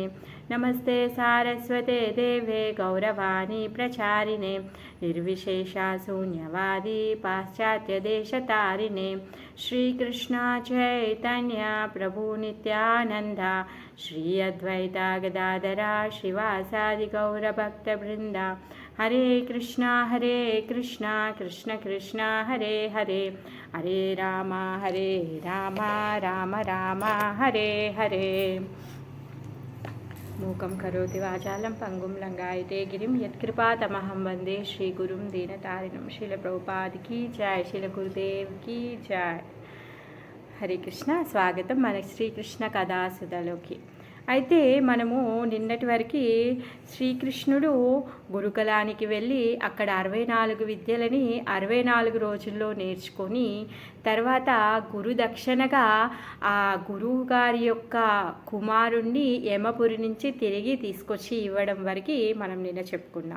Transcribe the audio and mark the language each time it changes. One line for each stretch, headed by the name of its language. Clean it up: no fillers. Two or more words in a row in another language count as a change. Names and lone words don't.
Sanskrit: नमस्ते सारस्वते देवे गौरवाणी प्रचारिणे निर्विशेषा शून्यवादी पाश्चात्यदेशतारिणे। श्रीकृष्ण चैतन्य प्रभु नित्यानन्द श्री अद्वैता गदाधरा श्रीवासादि गौरभक्तवृन्द। हरे कृष्णा कृष्ण कृष्ण हरे हरे हरे राम राम राम हरे हरे। मूकं करोति वाचालं पंगुं लंघयते गिरिं यत्कृपातमहं वन्दे श्रीगुरुं दीनतारिणं।
Hindi: श्रील प्रभुपाद की जय, श्रील गुरुदेव की जय।
Sanskrit: हरे कृष्ण।
Telugu: స్వాగతం మన శ్రీకృష్ణ కథాసుధలోకి. అయితే మనము నిన్నటి వరకు శ్రీకృష్ణుడు గురుకులానికి వెళ్ళి అక్కడ 64 విద్యలని 64 రోజుల్లో నేర్చుకొని తర్వాత గురు దక్షిణగా ఆ గురువు గారి యొక్క కుమారుణ్ణి యమపురి నుంచి తిరిగి తీసుకొచ్చి ఇవ్వడం వరకు మనం నిన్న చెప్పుకున్నాం.